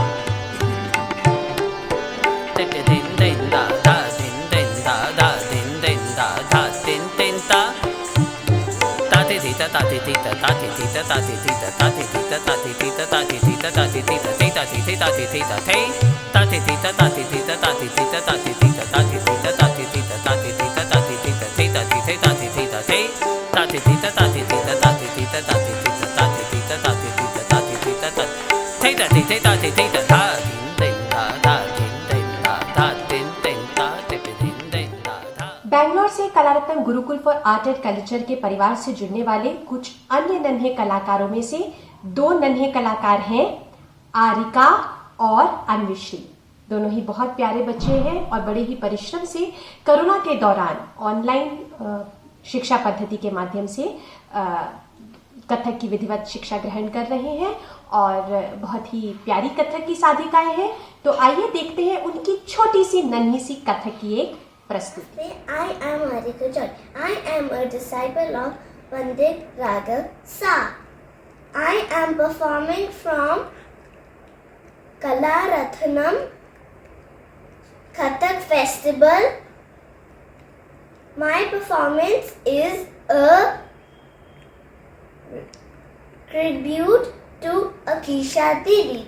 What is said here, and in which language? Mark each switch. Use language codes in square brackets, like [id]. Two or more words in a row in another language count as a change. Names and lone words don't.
[hi] तिट दिन दिन धा धा दिन दिन धा धा दिन दिन धा धा दिन दिन धा ता थे ती ता थे ती ता थे ती ता थे ती ता थे ती ता थे ती ता थे ती ता थे ती ता थे ता थे ती ता थे ती ता थे ता थे ती ता थे ती ता थे ती ता थे ती ता थे ती ता थे ती ता थे ती ता थे ती ता थे ता थे ती ता थे ती ता थे ता थे ती ता थे ती ता थे ती ता थे ती ता थे ती ता थे ती ता थे ती ता थे ता थे ती ता थे ती ता धा दिन दिन धा धा दिन दिन धा धा दिन दिन धा तिट दिन दिन धा धा। बैंगलोर से कलारत्न गुरुकुल फॉर आर्ट एंड कल्चर के परिवार से जुड़ने वाले कुछ अन्य नन्हे कलाकारों में से दो नन्हे कलाकार हैं, आरिका और अन्विश्री। दोनों ही बहुत प्यारे बच्चे हैं और बड़े ही परिश्रम से कोरोना के दौरान ऑनलाइन शिक्षा पद्धति के माध्यम से कथक की विधिवत शिक्षा ग्रहण कर रहे हैं और बहुत ही प्यारी कथक की साधिकाएं हैं। तो आइए देखते हैं उनकी छोटी सी नन्ही सी कथक की एक प्रस्तुति। [en] I am Arika John. I am a disciple of Pandit Raghav Sa. I am performing from Kalaratnam Kathak Festival. My performance is a tribute to Akisha Didi.